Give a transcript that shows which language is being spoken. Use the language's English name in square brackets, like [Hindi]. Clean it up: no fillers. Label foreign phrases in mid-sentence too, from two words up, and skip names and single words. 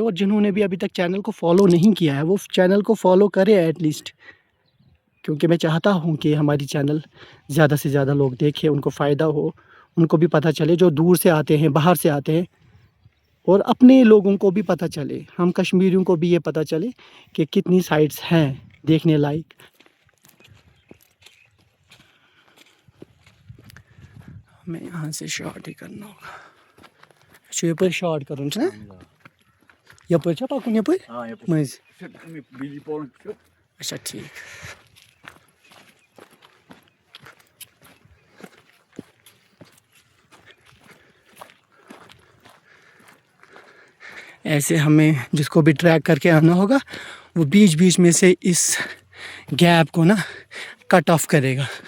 [Hindi] और जिन्होंने भी अभी तक चैनल को फॉलो नहीं किया है वो चैनल को फॉलो करें एटलीस्ट, क्योंकि मैं चाहता हूँ कि हमारी चैनल ज़्यादा से ज़्यादा लोग देखें, उनको फ़ायदा हो, उनको भी पता चले जो दूर से आते हैं, बाहर से आते हैं, और अपने लोगों को भी पता चले, हम कश्मीरियों को भी ये पता चले कि कितनी साइट्स हैं देखने लायक। हमें यहाँ से शॉर्ट ही करना होगा। [Kashmiri] यपर शॉर्ट करूँ ना, यपर छा पकुन यपर मज। [Hindi] अच्छा ठीक। ऐसे हमें जिसको भी ट्रैक करके आना होगा वो बीच बीच में से इस गैप को ना [English] cut off [Hindi] करेगा।